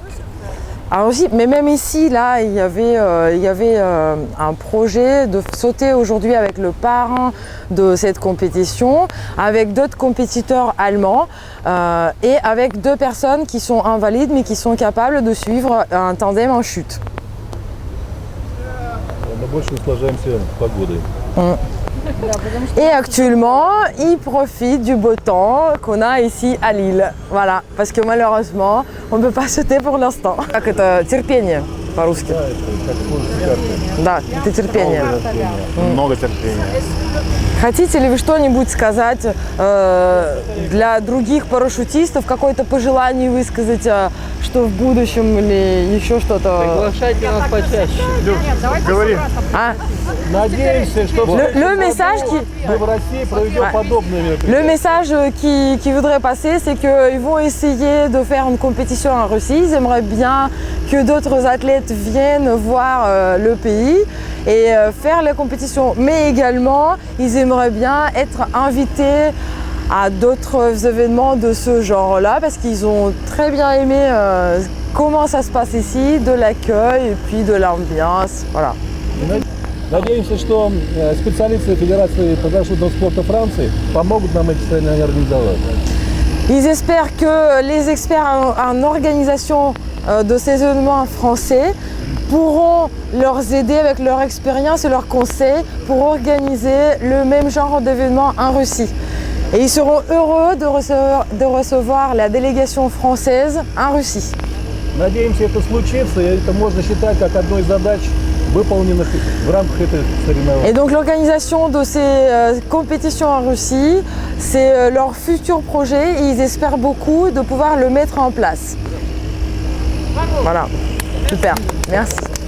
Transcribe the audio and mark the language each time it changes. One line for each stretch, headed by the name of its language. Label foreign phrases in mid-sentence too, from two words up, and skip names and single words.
French: Alors aussi, mais même ici, là, il y avait un projet de sauter aujourd'hui avec le parrain de cette compétition, avec d'autres compétiteurs allemands et avec 2 personnes qui sont invalides mais qui sont capables de suivre un tandem en chute.
Russian: Мы больше наслаждаемся погодой.
French: Et actuellement, ils profitent du beau temps qu'on a ici à Lille. Voilà, parce que malheureusement, on ne peut pas sauter pour l'instant.
Russian: Как это терпение по-русски? Да, это терпение. Много терпения. Хотите ли вы что-нибудь сказать для других парашютистов, какое-то пожелание высказать, что в будущем или еще что-то? Приглашайте нас почаще. Говори. Надеемся, что
French: Le message qui...
Russian: мы в России проведем подобные мероприятия.
French: Le message qui voudrait passer, c'est qu'ils vont essayer de faire une compétition en Russie. Ils aimeraient bien que d'autres athlètes viennent voir le pays et faire la compétition. Mais également, ils aimeraient bien être invités à d'autres événements de ce genre-là parce qu'ils ont très bien aimé comment ça se passe ici, de l'accueil et puis de l'ambiance. Voilà.
Russian: Надеемся, что специалисты Федерации парашютного спорта Франции помогут нам эти соревнования организовать.
French: Ils espèrent que les experts en organisation de ces événements français pourront leur aider avec leur expérience et leurs conseils pour organiser le même genre d'événement en Russie. Et ils seront heureux de recevoir la délégation française en Russie.
Russian: Надеемся, это случится, и это можно считать как одной из задач, выполненных в рамках этой соревнований.
French: Et donc l'organisation de ces compétitions en Russie, c'est leur futur projet et ils espèrent beaucoup de pouvoir le mettre en place. Voilà, super, merci.